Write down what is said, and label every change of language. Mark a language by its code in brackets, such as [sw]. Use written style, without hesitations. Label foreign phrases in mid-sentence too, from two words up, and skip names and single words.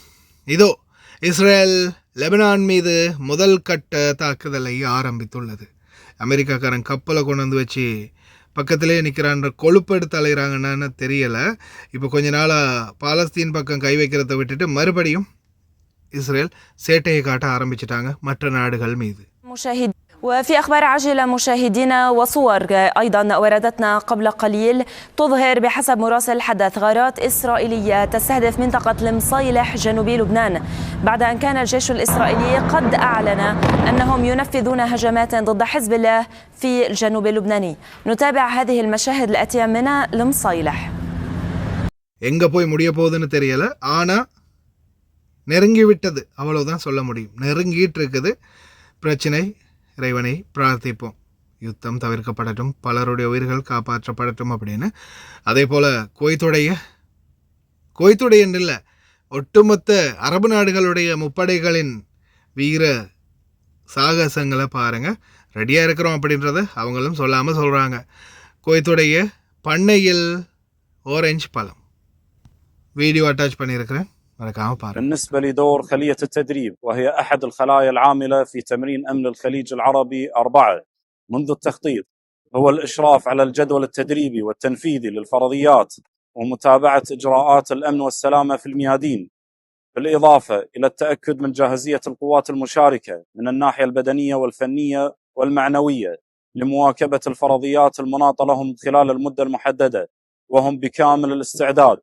[ta] இதோ இஸ்ரேல் லெபனான் மீது முதல் கட்ட தாக்குதலை ஆரம்பித்துள்ளது. அமெரிக்காக்காரன் கப்பலை கொண்டு வந்து வச்சு பக்கத்திலே நிற்கிறான்ற கொழுப்பெடுத்து அலைகிறாங்கன்னு தெரியலை. இப்போ கொஞ்ச நாளாக பாலஸ்தீன் பக்கம் கை வைக்கிறத விட்டுட்டு மறுபடியும் இஸ்ரேல் சேட்டையை காட்ட ஆரம்பிச்சிட்டாங்க மற்ற நாடுகள் மீது. [ar] وفي أخبار عاجلة مشاهدينا وصور أيضا وردتنا قبل قليل تظهر بحسب مراسل الحدث غارات إسرائيلية تستهدف منطقة المصيلح جنوبي لبنان بعد أن كان الجيش الإسرائيلي قد أعلن أنهم ينفذون هجمات ضد حزب الله في الجنوب اللبناني. نتابع هذه المشاهد الآتية من المصيلح. [ta] எங்கே போய் முடிய போகுதுன்னு தெரியல, ஆனால் நெருங்கி விட்டது, அவ்வளவுதான் சொல்ல முடியும். நெருங்கிட்டு இருக்குது பிரச்சனை. இறைவனை பிரார்த்திப்போம், யுத்தம் தவிர்க்கப்படட்டும், பலருடைய உயிர்கள் காப்பாற்றப்படட்டும் அப்படின்னு. அதே போல் குவைத்துடைய இல்லை, ஒட்டுமொத்த அரபு நாடுகளுடைய முப்படைகளின் வீர சாகசங்களை பாருங்கள். ரெடியாக இருக்கிறோம் அப்படின்றத அவங்களும் சொல்லாமல் சொல்கிறாங்க. குவைத்துடைய பண்ணையில் ஆரஞ்சு பழம் [en] video attach [ta] பண்ணியிருக்கிறேன். [ar] بالنسبة لدور خلية التدريب، وهي أحد الخلايا العاملة في تمرين أمن الخليج العربي 4 منذ التخطيط، هو الإشراف على الجدول التدريبي والتنفيذي للفرضيات ومتابعة إجراءات الأمن والسلامة في الميادين، بالإضافة إلى التأكد من جاهزية القوات المشاركة من الناحية البدنية والفنية والمعنوية لمواكبة الفرضيات المناطة لهم خلال المدة المحددة، وهم بكامل الاستعداد.